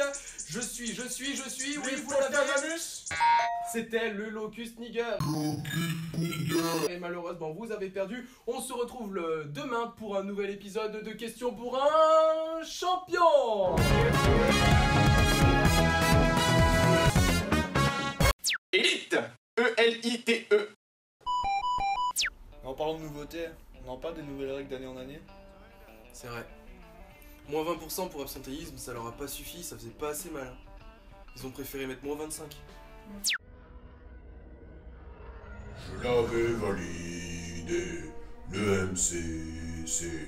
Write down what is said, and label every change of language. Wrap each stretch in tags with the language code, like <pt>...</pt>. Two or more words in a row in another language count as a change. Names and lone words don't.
<fr>Je suis. Oui, vous l'avez. C'était le locus nigger. Et malheureusement, vous avez perdu. On se retrouve demain pour un nouvel épisode de Questions pour un champion. Élite! E-L-I-T-E. En parlant de nouveautés, on en parle des nouvelles règles d'année en année. C'est vrai. Moins 20% pour absentéisme, ça leur a pas suffi, ça faisait pas assez mal. Ils ont préféré mettre moins 25. Je l'avais validé, le MCC.</fr>